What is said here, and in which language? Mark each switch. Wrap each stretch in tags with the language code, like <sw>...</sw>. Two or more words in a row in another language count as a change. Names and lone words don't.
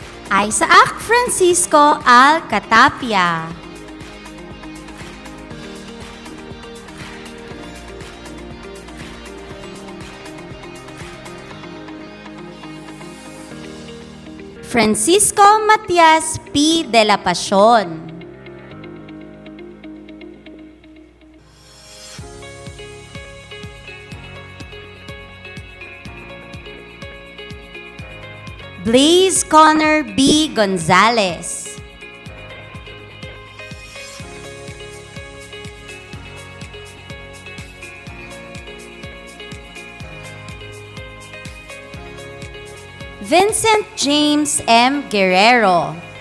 <es>Isaac Francisco Alcatapia. Francisco Matias P. de la Pasión. Blaze Connor B. Gonzalez. Vincent James M. Guerrero.</es>